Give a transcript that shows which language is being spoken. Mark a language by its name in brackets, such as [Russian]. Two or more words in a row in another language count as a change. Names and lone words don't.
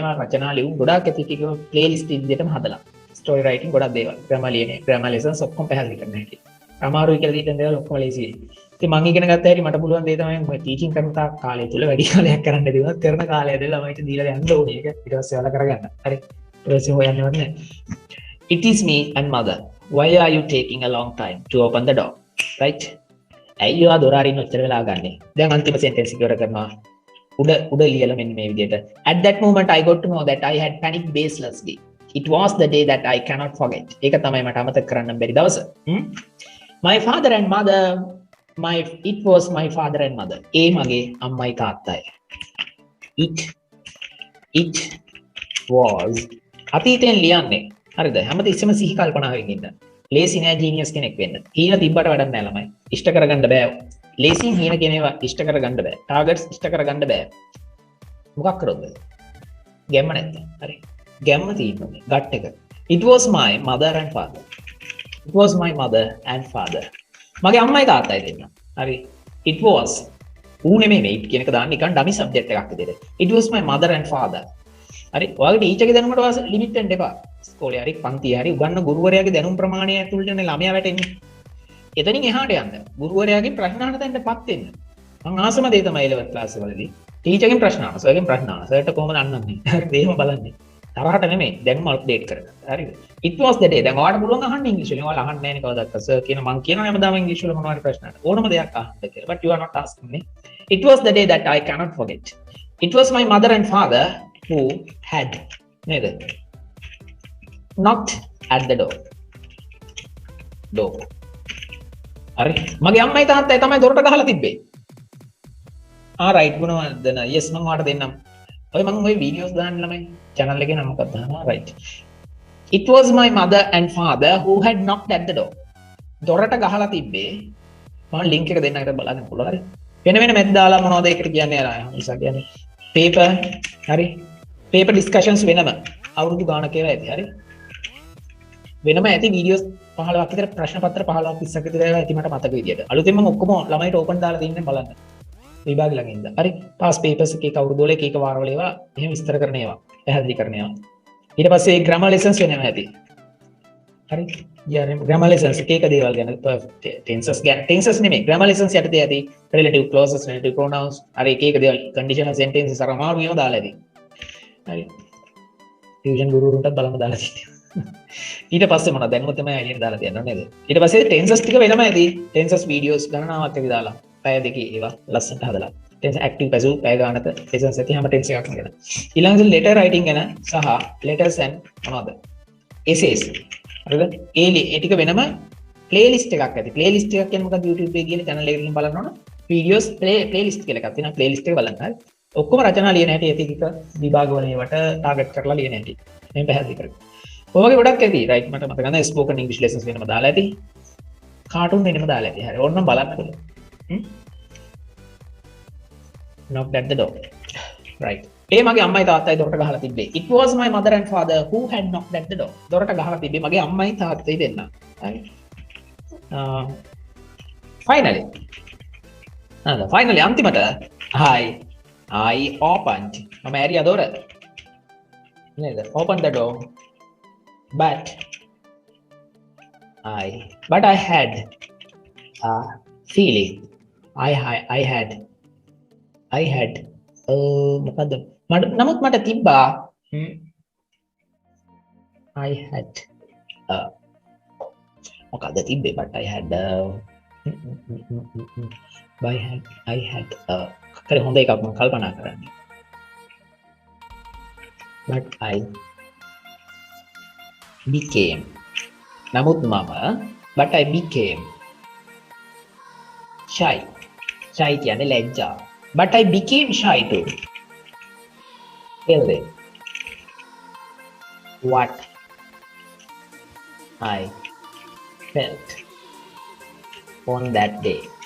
[Sinhala] රචනා ලියුම් ගොඩාක් ඇති ටික ප්ලේලිස්ට් විදිහටම හදලා. [English] story writing [Sinhala] ගොඩක් දේවල් ග්‍රැමර් ලියන්නේ [English] grammar lessons [Sinhala] ඔක්කොම පැහැදිලි කරන්න හැටි. අමාරුයි කියලා හිතන දේවල් ඔක්කොම ලේසියි. ඉතින් මම ඉගෙන ගත්ත හැටි මට පුළුවන් දේ තමයි මම ටීචින් කරන තාක් කාලය තුල වැඩි කාලයක් කරන්න දේවල් කරන කාලය ඇදලා ළමයිට දීලා යන්න ඕනේ ඒක. ඊට පස්සේ ඔයාලා කරගන්න. හරි. ඊට පස්සේ හොයන්නවත් නැහැ. [English] It is me and mother. Why are you taking a long time to open the door? Right? [Sinhala] ඇයි ඔයා දොර අරින්න ඔච්චර වෙලා ගන්නෙ? දැන් අන්තිම සෙන්ටෙන්ස් එක ඉවර කරනවා. උඩ ලියලා මෙන්න මේ විදිහට. [English] At that moment I got to know that I had panicked baselessly. It was the day that I cannot forget. [Sinhala] ඒක තමයි මට අමතක කරන්න බැරි දවස. [English] My father and mother it was my father and mother. [Sinhala] ඒ මගේ අම්මයි තාත්තයි. [English] It was [Sinhala] අතීතයෙන් ලියන්නේ. හරිද? හැමතිස්සෙම සිහි කල්පනාවෙන් ඉන්න. ලේසි නෑ ජීනියස් කෙනෙක් වෙන්න. හීන තිබ්බට වැඩක් නෑ ළමයි. ඉෂ්ට කරගන්න බෑ. ලේසියෙන් හීන කියන ඒවා ඉෂ්ට කරගන්න බෑ. ටාගට්ස් ඉෂ්ට කරගන්න බෑ. මොකක් කරොත්ද? ගැම්ම නැත්නම්. හරි. ගැම්ම තියෙන්නේ ගට් එක. [English] It was my mother and father. It was my mother and father. [Sinhala] මගේ අම්මයි තාත්තයි දෙන්න. හරි. [English] It was [Sinhala] ඌ නෙමෙයි මේ කියන එක දාන්න නිකන් [English] dummy subject [Sinhala] එකක් විදිහට. [English] It was my mother and father. [Sinhala] හරි. ඔයාගේ ටීචර්ගේ දැනුමට වාස ලිමිට් වෙන්න එපා. ඉස්කෝලේ හරි පන්තියේ හරි උගන්න ගුරුවරයාගේ දැනුම් ප්‍රමාණය ඇතුළතනේ ළමයා වැටෙන්නේ. එතනින් එහාට යන්න. ගුරුවරයාගෙන් ප්‍රශ්න අහන්න තැනටපත් වෙන්න. මම ආසම දේ තමයි [English] 11th class [Sinhala] වලදී. ටීචර්ගෙන් ප්‍රශ්න අහනවා. සර්ගෙන් ප්‍රශ්න අහනවා. සර්ට කොහොමද අන්නන්නේ? හරි. එහෙම බලන්නේ. තරහට නෙමෙයි දැන්ම අප්ඩේට් කරගන්න. හරිද? [English] It was the day. [Sinhala] දැන් ඔයාලට පුළුවන් අහන්න ඉංග්‍රීසි වලින්. ඔයාලා අහන්නේ නැහැ නේ කවදාවත්. සර් කියන මං කියනවා හැමදාම ඉංග්‍රීසි වල මොනවා හරි ප්‍රශ්න අහන්න. ඕනම දෙයක් අහන්න කියලා. [English] But you are not asking me. It was the day that I cannot forget. It was my mother and father who had ned knocked at the door. [Sinhala] හරි. මගේ අම්මයි තාත්තයි තමයි දොරට ගහලා තිබ්බේ. right ගුණවර්ධන. yes මම ඔයාලට දෙන්නම්. ඔය මම ඔය වීඩියෝස් දාන්න ළමයි channel එකේ නම මොකක්ද දානවා right. [English] It was my mother and father who had knocked at the door. [Sinhala] දොරට ගහලා තිබ්බේ. මම link එක දෙන්නකට බලන්න පුළුවන් හරි. වෙන මැද දාලා මොනවද ඒකට කියන්නේ අර නිසා කියන්නේ paper හරි. [English] paper discussions [Sinhala] වෙනම අවුරුදු ගානක් කියලා ඇති හරි. වෙනම ඇති වීඩියෝස් 15ක් විතර ප්‍රශ්න පත්‍ර 15ක් 20ක් විතර ඇති මට මතක විදියට. අලුතෙන් මම ඔක්කොම ළමයිට ඕපන් දාලා දෙන්නේ බලන්න. විභාග ළඟ ඉඳන්. හරි. [English] past papers [Sinhala] එකේ කවුරුද වල එක එක වාරවල ඒවා එහෙම විස්තර කරන ඒවා. පැහැදිලි කරන ඒවා. ඊට පස්සේ [English] grammar lessons [Sinhala] වෙනවා ඇති. හරි. [English] grammar lessons [Sinhala] එක දේවල් ගැන tenses නෙමෙයි [English] grammar lessons [Sinhala] යටතේ ඇති [English] relative clauses relative pronouns [Sinhala] හරි එක දේවල් [English] conditional sentences [Sinhala] අර අමාරු ඒවා දාලා ඇති. හරි. ටියුෂන් ගුරුවරුන්ටත් බලන්න දාලා තියෙනවා. ඊට පස්සේ මොනවද දැනුම තමයි එළියට දාලා තියන්නේ නේද? ඊට පස්සේ tenses ටික වෙනම ඇති. [English] tenses videos [Sinhala] ගණනාවක් ඇති දාලා. පැය දෙකේ ඒවා ලස්සනට හදලා. [English] tense active passive [Sinhala] පැය ගානක lessons ඇති හැම tense එකක්ම ගැන. ඊළඟට [English] letter writing [Sinhala] ගැන සහ [English] letters and [Sinhala] මොනවද? essays. හරිද? ඒ ටික වෙනම playlist එකක් ඇති. playlist එකක් කියන්නේ මොකක්ද? YouTube එකේ ගිහලා channel එකකින් බලන්න ඕන. [English] videos playlist [Sinhala] කියලා එකක් තියෙනවා. playlist එක බලන්න. හරි. ඔක්කොම රචනා ලියන හැටි ඇති ටික විභාග වල ඒවට ටාගට් කරලා ලියන හැටි. මේ පැහැදිලි කරගන්න. ඔය වගේ ගොඩක් ඇති. right මට මතක නැහැ [English] spoken english lessons [Sinhala] වෙනම දාලා ඇති. cartoon වෙනම දාලා ඇති. හරි. ඕනනම් බලන්න පුළුවන්. [English] knocked at the door. Right. [Sinhala] ඒ මගේ අම්මයි තාත්තයි දොරට ගහලා තිබ්බේ. [English] It was my mother and father who had knocked at the door. [Sinhala] දොරට ගහලා තිබ්බේ මගේ අම්මයි තාත්තයි දෙන්න. හරි. [English] Finally අන්තිමට I opened. [Sinhala] මම ඇරියා දොර. නේද? [English] Opened the door. But I had a feeling. I had [Sinhala] මොකද නමුත් මට තිබ්බා [English] I had [Sinhala] මොකද තිබ්බේ [English] but I had [Sinhala] කරේ හොඳ එකක් මම කල්පනා කරන්නේ [English] but I became [Sinhala] නමුත් මම [English] but I became shy [Sinhala] කියන්නේ ලැජ්ජා [English] but I became shy too. Tell them what I felt on that day.